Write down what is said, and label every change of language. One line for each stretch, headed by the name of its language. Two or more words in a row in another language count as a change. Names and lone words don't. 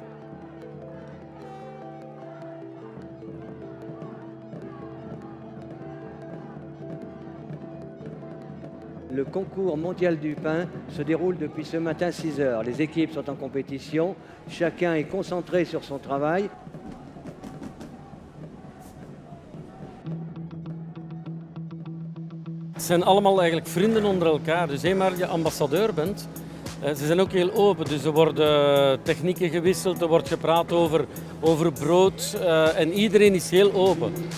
French: Le concours mondial du pain se déroule depuis ce matin 6 heures. Les équipes sont en compétition, chacun est concentré sur son travail.
Dutch: Het zijn allemaal eigenlijk vrienden onder elkaar, dus eenmaal je ambassadeur bent, ze zijn ook heel open, dus er worden technieken gewisseld, er wordt gepraat over brood en iedereen is heel open.